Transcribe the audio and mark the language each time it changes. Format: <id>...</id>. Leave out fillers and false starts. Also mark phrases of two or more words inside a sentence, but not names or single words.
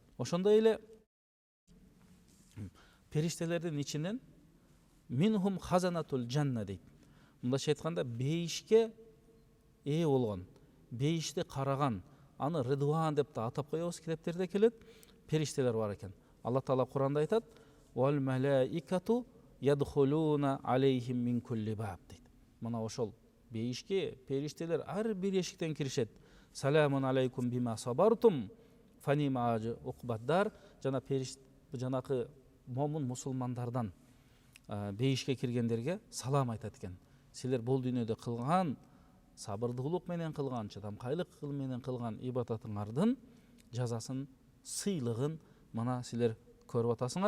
<ky>Ошондой эле периштелердин ичинен</ky> <ar>منهم خزنة الجنة</ar> <ky>дейт. Мындайча айтканда бейишке ээ болгон, бейишти караган, аны Ридван деп да атап коебуз, китептерде келет, периштелер бар экен. Алла Таала Куранда айтат:</ky> <ar>"والملائكة يدخلون عليهم من كل باب" дейт.</ar> <ky>Мына ошол бейишке периштелер ар бир эшиктен киришет.</ky> <ar>"سلام عليكم بما صبرتم فنعم أجر عقبى الدار."</ar> <ky>Жана жанакы момун мусулмандардан бейишке киргендерге салам айтат экен. Силер бул дүйнөдө кылган сабырдуулук менен кылган, чыдамкайлык менен кылган ибадатыңардын жазасын, сыйлыгын мына силер көрүп атасыңар.</ky>